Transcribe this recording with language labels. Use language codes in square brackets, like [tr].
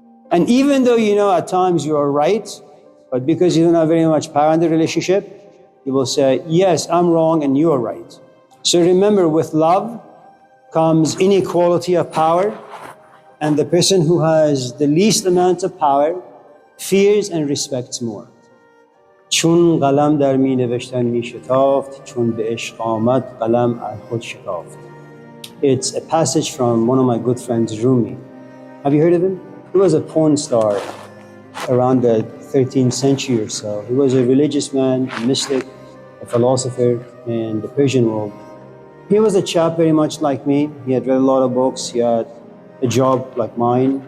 [en] And even though you know at times you are right, but because you don't have very much power in the relationship, you will say, yes, I'm wrong and you are right. So remember, with love comes inequality of power, and the person who has the least amount of power fears and respects more. [fa] چون قلم در می نوشتن می شتافت چون به عشق آمد قلم از خود شکافت. [en] It's a passage from one of my good friends, Rumi. Have you heard of him? He was a porn star around the 13th century or so. He was a religious man, a mystic, a philosopher in the Persian world. He was a chap very much like me. He had read a lot of books. He had a job like mine.